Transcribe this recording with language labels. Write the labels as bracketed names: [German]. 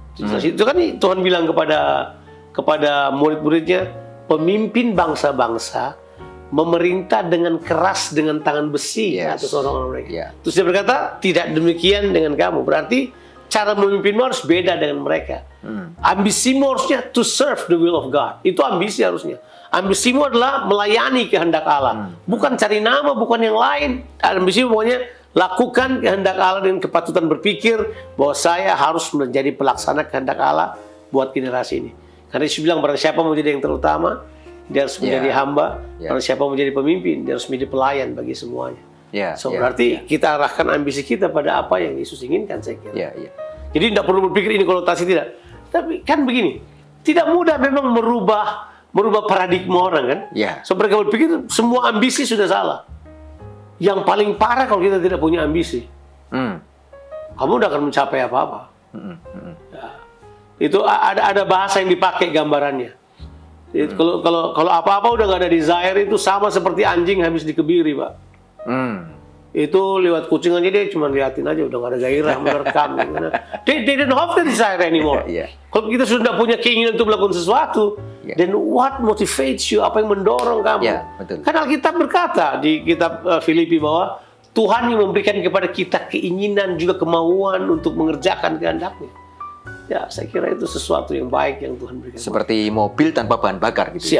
[Indonesian] Itu kan Tuhan bilang kepada murid-muridnya, pemimpin bangsa-bangsa memerintah dengan keras dengan tangan besi atas orang-orang mereka. Terus dia berkata, tidak demikian dengan kamu. Berarti cara memimpinmu harus beda dengan mereka. Ambisimu harusnya [English] to serve the will of God. [Indonesian] Itu ambisi harusnya. Ambisimu adalah melayani kehendak Allah. Bukan cari nama, bukan yang lain. Ambisimu pokoknya lakukan kehendak Allah dengan kepatutan berpikir bahwa saya harus menjadi pelaksana kehendak Allah buat generasi ini. Karena Yesus bilang, barang siapa mau jadi yang terutama, dia harus menjadi hamba. Barang siapa mau menjadi pemimpin, dia harus menjadi pelayan bagi semuanya. Berarti kita arahkan ambisi kita pada apa yang Yesus inginkan, saya kira. Jadi tidak perlu berpikir ini konotasi, tidak. Tapi kan begini, tidak mudah memang merubah paradigma orang kan. So mereka berpikir semua ambisi sudah salah. Yang paling parah kalau kita tidak punya ambisi, kamu tidak akan mencapai apa-apa. Itu ada bahasa yang dipakai gambarannya. Kalau apa-apa udah nggak ada desire, itu sama seperti anjing habis dikebiri, Pak. Itu lewat kucing aja dia cuma liatin aja, udah nggak ada gairah menerkam. [English] They don't have the desire anymore. [Indonesian] Kalau kita sudah punya keinginan untuk melakukan sesuatu, [English] then what motivates you? [Indonesian] Apa yang mendorong kamu? Kan Alkitab berkata di kitab Filipi bahwa Tuhan yang memberikan kepada kita keinginan juga kemauan untuk mengerjakan kehendak-Nya. Ya, saya kira itu sesuatu yang baik yang Tuhan berikan. Seperti mobil tanpa bahan bakar gitu.